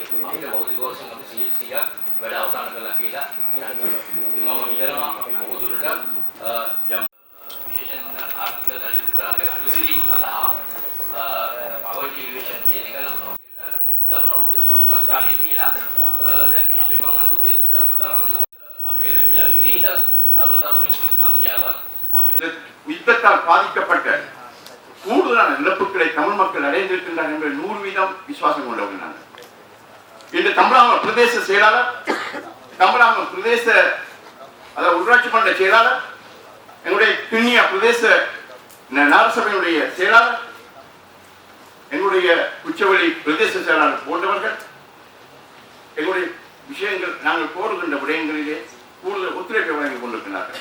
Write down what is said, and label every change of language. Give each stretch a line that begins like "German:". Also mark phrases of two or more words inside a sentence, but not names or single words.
Sinhala: අපිට භෞතික වශයෙන් අපි 100ක් වැඩ අවසන් කරලා කියලා ඉතින් මම හිතනවා අපි බොහෝ දුරට යම් විශේෂයෙන් ආර්ථික දරිද්‍රතාවය අනුසීලීම සඳහා
English: poverty alleviation
Sinhala: කියන එක ලබන ප්‍රමුඛ ස්ථානයේ දීලා දැන් විශේෂයෙන්ම මම අනුදේ ප්‍රධානමන්ත්‍රී අපේ රැකියාව විරහිත තරුණ තරුණීන් සංඛ්‍යාව
Tamil: யுத்தத்தால் பாதிக்கப்பட்ட கூடுதலான இழப்புகளை தமிழ் மக்கள் அடைந்திருக்கின்றார் என்ற 100% விசுவாசம் கொண்டவர்கள் நாங்கள். இன்று தமிழகம் பிரதேச செயலாளர், தமிழகம் பிரதேச அதாவது உள்ளாட்சி மன்ற செயலாளர், எங்களுடைய கிண்ணியா பிரதேச நகரசபையுடைய செயலாளர், எங்களுடைய குச்சவெளி பிரதேச செயலாளர் போன்றவர்கள் எங்களுடைய விஷயங்கள் நாங்கள் கோருகின்ற விடயங்களிலே கூடுதல் ஒத்துழைப்பை வழங்கிக் கொண்டிருக்கிறார்கள்.